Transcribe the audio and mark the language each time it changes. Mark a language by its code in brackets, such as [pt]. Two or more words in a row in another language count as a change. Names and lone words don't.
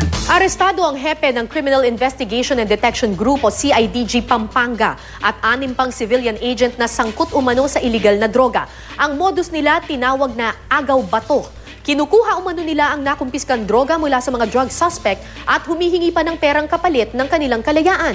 [tl] Arestado ang hepe ng Criminal Investigation and Detection Group o CIDG Pampanga at 6 pang [en] civilian agent [tl] na sangkot umano sa illegal na droga. Ang modus nila tinawag na agaw bato. Kinukuha umano nila ang nakumpiskang droga mula sa mga [en] drug suspect [tl] at humihingi pa ng perang kapalit ng kanilang kalayaan.